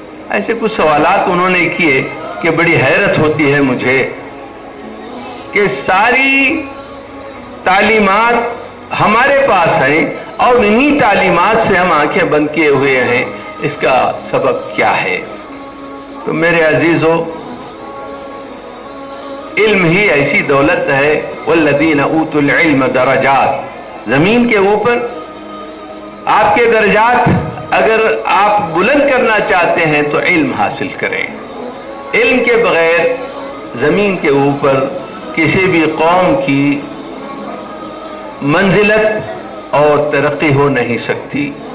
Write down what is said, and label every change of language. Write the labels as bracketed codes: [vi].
[ur] ایسے کچھ سوالات انہوں نے کیے کہ بڑی حیرت ہوتی ہے مجھے کہ ساری تعلیمات ہمارے پاس ہیں اور انہی تعلیمات سے ہم آنکھیں بند کیے ہوئے ہیں. اس کا سبب کیا ہے؟ تو میرے عزیزو، علم ہی ایسی دولت ہے. [ar] والذین اوتوا العلم درجات. [ur] زمین کے اوپر آپ کے درجات اگر آپ بلند کرنا چاہتے ہیں تو علم حاصل کریں. علم کے بغیر زمین کے اوپر کسی بھی قوم کی منزلت اور ترقی ہو نہیں سکتی.